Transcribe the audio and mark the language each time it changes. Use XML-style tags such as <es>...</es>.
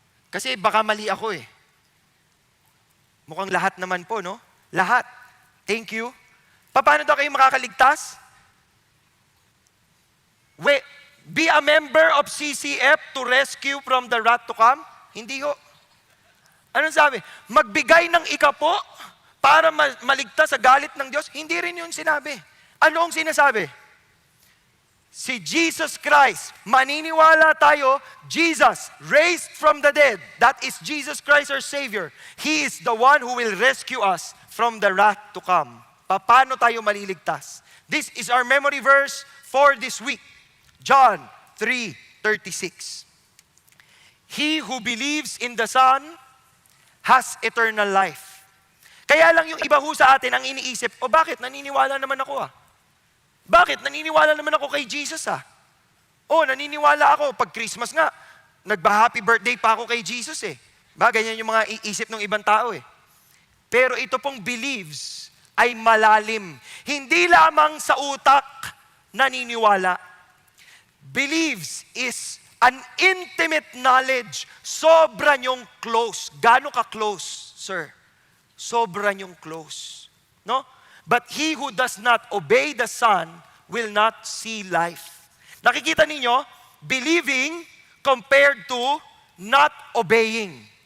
<tl>Kasi baka mali ako eh. Mukhang lahat naman po, no? Lahat.</tl> <en>Thank you.</en> <tl>Paano daw kayo makakaligtas?</tl> <en>Be a member of CCF to rescue from the wrath to come?</en> <tl>Hindi ho. Anong sabi? Magbigay ng ikapo para maligtas sa galit ng Diyos? Hindi rin yun sinabi. Ano ang sinasabi?</tl> <en>Si Jesus Christ,</en> <tl>maniniwala tayo,</tl> <en>Jesus raised from the dead. That is Jesus Christ our Savior. He is the one who will rescue us from the wrath to come.</en> <tl>Paano tayo maliligtas?</tl> <en>This is our memory verse for this week. John 3:36. He who believes in the Son has eternal life.</en> <tl>Kaya lang yung iba ho sa atin ang iniisip, bakit? Naniniwala naman ako Bakit? Naniniwala naman ako kay Jesus naniniwala ako. Pag Christmas nga, nagba-happy birthday pa ako kay Jesus Ganyan yung mga iisip ng ibang tao Pero ito pong believes ay malalim. Hindi lamang sa utak naniniwala.</tl> <en>Believes is an intimate knowledge.</en> <tl>Sobra niyong close. Gaano ka close, sir? Sobra niyong close. No?</tl> <en>But he who does not obey the Son will not see life.</en> <tl>Nakikita ninyo,</tl> <en>believing compared to not obeying.</en>